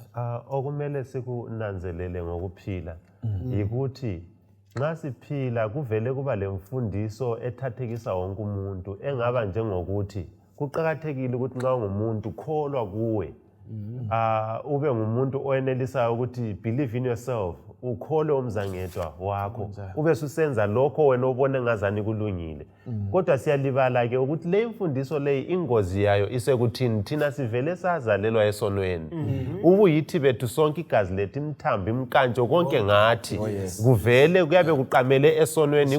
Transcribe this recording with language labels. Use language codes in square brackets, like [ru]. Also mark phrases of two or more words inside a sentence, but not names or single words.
[nd] Okumele sikunanzelele ngokuphila yikuthi nxa siphila kuvele kuba lemfundiso ethathekisa wonke umuntu engaba njengokuthi kuqakathekile ukuthi nxa ungumuntu kholwa kuwe. Ube ngumuntu oyenelisayo ukuthi [en] believe in yourself, [nd] ukhole umzangedwa wakho, ube susenza lokho wena obone ngazani kulungile. Kodwa siyalibala ke ukuthi le imfundiso le ingozi yayo isekuthini thina sivele sazalelwa esonweni. Ubuyithi bethu sonke igazi lethu imthambo imkantsho konke ngathi kuvele kuyabe kuqamele esonweni.